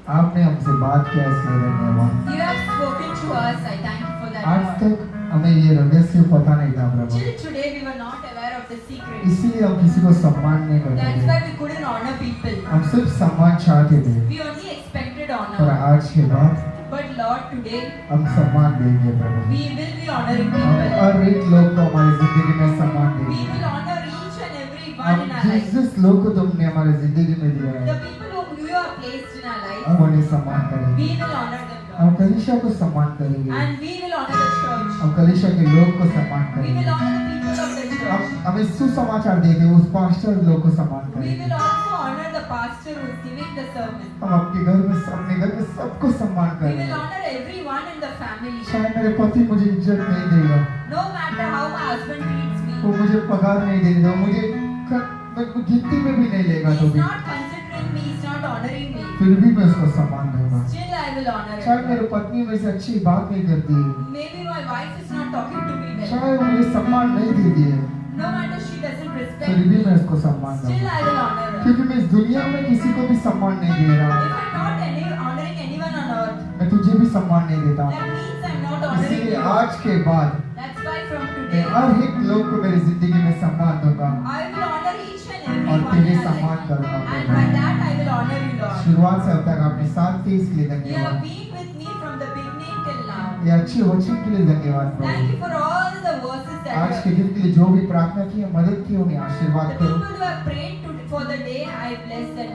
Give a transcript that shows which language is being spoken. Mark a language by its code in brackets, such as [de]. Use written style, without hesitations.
[hi] आपने हमसे बात किया इसलिए धन्यवाद। [en] You have spoken to us. I thank you for that. [hi] आज [en] Lord. [hi] तक हमें ये रहस्य पता नहीं था प्रभु, [en] Till today, we were not aware of the secret. [hi] इसलिए हम किसी को सम्मान नहीं करते [en] That's [hi] थे। [en] why we couldn't honor people. [hi] हम सिर्फ सम्मान चाहते थे, [en] We only expected [hi] और [en] honor. [hi] आज के बाद [en] But Lord, today, [hi] हम सम्मान देंगे प्रभु। [en] we will be honoring [hi] हम [en] people. [hi] हर एक लोग को हमारी जिंदगी में सम्मान [en] We [hi] देंगे। [en] will honor each and every [hi] हम [en] one in our [hi] जिस [en] life. [hi] जिस लोग को तुमने हमारी जिंदगी में दिया [en] The [hi] है [en] people whom you have placed in our life, [hi] हम उन्हें सम्मान करेंगे। [en] we will honor them, [hi] हम [en] Lord. [hi] कलीसिया को सम्मान करेंगे, [en] And we will honor the church. [hi] हम कलीसिया के लोग को सम्मान [en] We [hi] करेंगे। [en] will honor the people of the church. [hi] हमें सुसमाचार देके उस पास्टर लोग को सम्मान [en] We [hi] करेंगे। [en] will also honor the pastor who is giving the sermon. [hi] हम अपने घर में सबको सम्मान [en] We will [hi] करेंगे। [en] honor everyone in the family. [hi] शायद मेरे पति मुझे इज्जत नहीं देगा, [en] No matter how my husband treats [hi] वो [en] me, [hi] मुझे पगार नहीं देगा, मुझे गिनती में भी नहीं लेगा, तो [en] he's [hi] भी [en] not considering me, he's not honoring me. [hi] फिर भी मैं उसको सम्मान दूंगा। [en] Still, I will honor [hi] शायद [en] him. [hi] मेरे पत्नी में से अच्छी बात नहीं करती है, [en] Maybe my wife is not talking to me well. [hi] शायद वो मुझे सम्मान नहीं देती है, [en] No matter she doesn't [hi] फिर [en] respect [hi] भी [en] me, [hi] मैं उसको सम्मान [en] still [hi] दूंगा, [en] I will honor her. [hi] क्योंकि मैं इस दुनिया में किसी को भी सम्मान नहीं दे रहा [en] If [hi] हूँ। [en] I'm not honoring anyone on earth, [hi] मैं तुझे भी सम्मान नहीं देता [en] that [hi] हूँ। [en] means I'm not honoring [hi] इसलिए [en] you. [hi] आज के बाद [en] That's why from [hi] मैं [en] today, [hi] हर एक लोग को मेरी जिंदगी में सम्मान दूंगा [en] I will honor each and [hi] और [en] every one [hi] तेरे [en] in our [hi] सम्मान [en] life. [hi] करूंगा [en] And [hi] Prabhu. [en] by that I will honor you, Lord. [hi] शुरुआत से अब तक आपने साथ थे इसलिए [en] You [hi] धन्यवाद। [en] have been with me from the beginning till now. [hi] ये अच्छे वचन के लिए धन्यवाद [en] Thank [hi] Prabhu. [en] you for all the verses that [hi] आज के [en] you [hi] दिन के लिए जो भी प्रार्थना की है, मदद की, उन्हें आशीर्वाद [en] the [hi] करो। [en] people who have prayed for the day, I bless that